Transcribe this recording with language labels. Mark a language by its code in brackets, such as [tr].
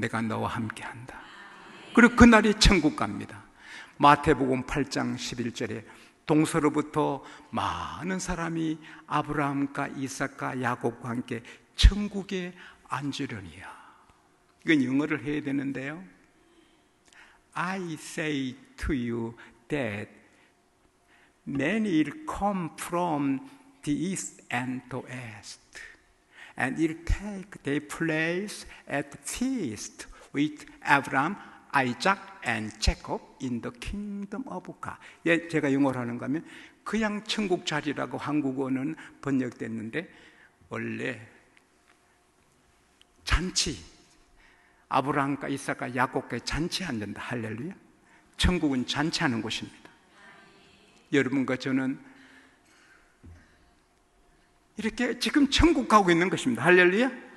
[ko] 내가 너와 함께 한다. 그리고 그날이 천국 갑니다. 마태복음 8장 11절에 동서로부터 많은 사람이 아브라함과 이삭과 야곱과 함께 천국에 앉으려니와. 이건 영어를 해야 되는데요. [en] I say to you that many will come from the east and the west, and will take their place at the feast with Abraham, Isaac and Jacob in the kingdom of God. [ko] 예, 제가 영어로 하는 거면 그냥 천국 자리라고 한국어는 번역됐는데 원래 잔치, 아브라함과 이삭과 야곱과 잔치 앉는다. 할렐루야. 천국은 잔치하는 곳입니다. 여러분과 저는 이렇게 지금 천국 가고 있는 것입니다. 할렐루야.